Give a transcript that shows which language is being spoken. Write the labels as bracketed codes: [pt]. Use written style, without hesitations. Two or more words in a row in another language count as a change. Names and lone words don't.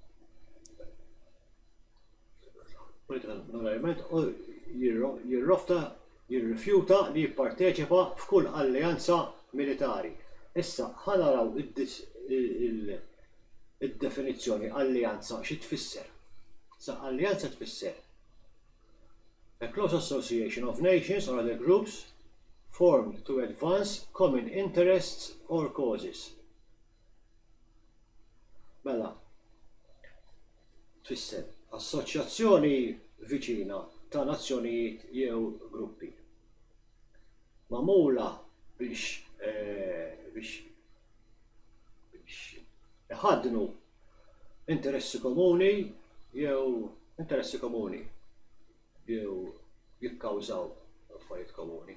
[mt] Jirrofta, jirrifjuta li jipparteċipa f'kull alleanza militari. Issa, ħanaraw id-definizzjoni alleanza xi tfisser. Sa alleanza tfisser [en] a close association of nations or other groups formed to advance common interests or causes. [mt] Mela, tfisser assoċjazzjoni viċina ta' nazzjonijiet jew gruppi. Magħmula biex iħaddnu interessi komuni jew jikkawżaw affarijiet komuni.